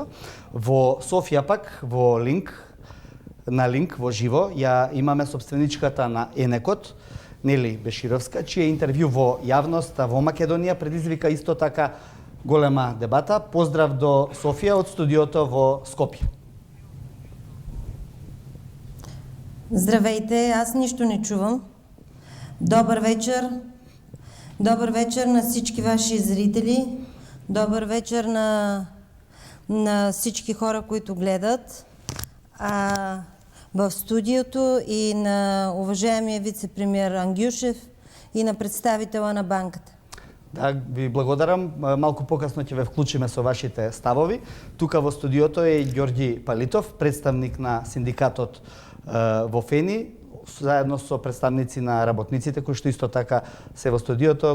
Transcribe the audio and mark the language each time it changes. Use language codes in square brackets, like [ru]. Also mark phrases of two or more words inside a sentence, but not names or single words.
[mk] Во Софија пак, во линк во живо, ја имаме собственичката на Енекот, Нели Бешировска, чие интервју во јавноста во Македонија предизвика исто така голема дебата. Поздрав до Софија од студиото во Скопје. [bg] Здравейте, аз нищо не чувам. Добър вечер. Добър вечер на всички ваши зрители. Добър вечер на всички хора, които гледат в студиото и на уважаемия вице-премиер Андјушев и на представителя на банката. [mk] Да, ви благодарам. Малку покасно ќе ве вклучиме со вашите ставови. Тука во студиото е Ѓорѓи Палитов, представник на синдикатот во Фени, заедно со представници на работниците кои што исто така се во студиото.